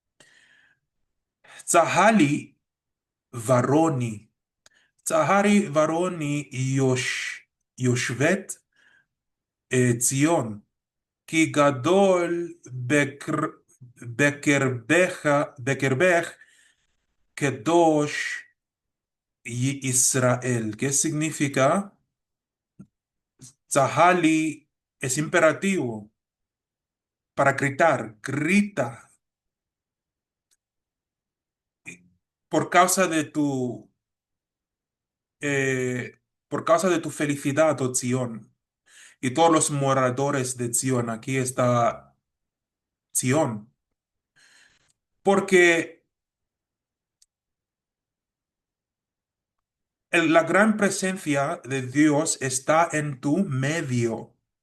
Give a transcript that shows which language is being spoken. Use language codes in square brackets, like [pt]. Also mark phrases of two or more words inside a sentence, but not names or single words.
[he] צהלי ורני, צהרי ורני יושבת ציון. כי גדול בקרבך קדוש Israel. [es] ¿Qué significa? Tzahali es imperativo. para gritar, grita por causa de eh, por causa de tu felicidad, oh Sión, y todos los moradores de Sión, aquí está Sión, porque la gran presencia de Dios está en tu medio.